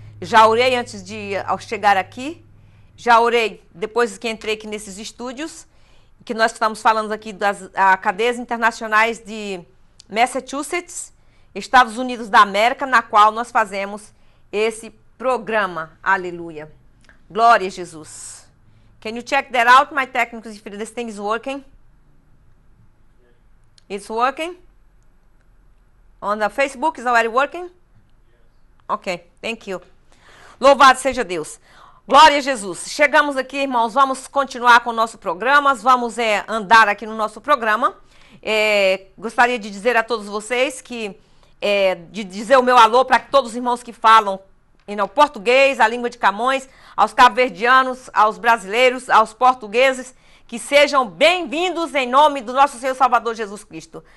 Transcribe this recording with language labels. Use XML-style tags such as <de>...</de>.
<pt>Já orei antes de chegar aqui. Já orei depois que entrei aqui nesses estúdios, que nós estamos falando aqui das cadeias internacionais de Massachusetts, Estados Unidos da América, na qual nós fazemos esse programa. Aleluia. Glória a Jesus.</pt> <en>Can you check that out, my technical, if this thing is working? It's working? On the Facebook is already working? Ok, thank you.</en> <pt>Louvado seja Deus. Glória a Jesus. Chegamos aqui, irmãos, vamos continuar com o nosso programa, vamos andar aqui no nosso programa. Gostaria de dizer a todos vocês de dizer o meu alô para todos os irmãos que falam português, a língua de Camões, aos cabo-verdianos, aos brasileiros, aos portugueses, que sejam bem-vindos em nome do nosso Senhor Salvador Jesus Cristo.</pt>